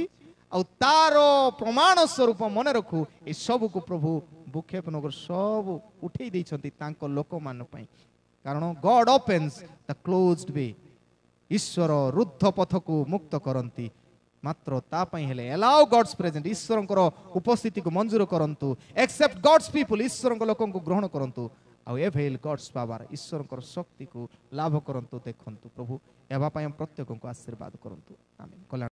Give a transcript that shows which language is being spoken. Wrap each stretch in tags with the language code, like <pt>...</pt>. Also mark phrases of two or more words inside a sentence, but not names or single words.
<or>ଆଉ ତାର ପ୍ରମାଣ ସ୍ୱରୂପ ମନେ ରଖୁ ଏ ସବୁକୁ ପ୍ରଭୁ ଭୂକ୍ଷେପ ନଗର ସବୁ ଉଠେଇ ଦେଇଛନ୍ତି ତାଙ୍କ ଲୋକମାନଙ୍କ ପାଇଁ। କାରଣ</or> <en>God opens the closed way,</en> <or>ଈଶ୍ୱର ରୁଦ୍ଧ ପଥକୁ ମୁକ୍ତ କରନ୍ତି। ମାତ୍ର ତା ପାଇଁ ହେଲେ</or> <en>allow God's presence,</en> <or>ଈଶ୍ୱରଙ୍କର ଉପସ୍ଥିତିକୁ ମଞ୍ଜୁର କରନ୍ତୁ।</or> <en>accept God's people,</en> <or>ଈଶ୍ୱରଙ୍କ ଲୋକଙ୍କୁ ଗ୍ରହଣ କରନ୍ତୁ। ଆଉ</or> <en>avail God's power,</en> <or>ଈଶ୍ୱରଙ୍କର ଶକ୍ତିକୁ ଲାଭ କରନ୍ତୁ। ଦେଖନ୍ତୁ ପ୍ରଭୁ ଏହା ପାଇଁ ପ୍ରତ୍ୟେକଙ୍କୁ ଆଶୀର୍ବାଦ କରନ୍ତୁ। ଆମେନ୍।</or>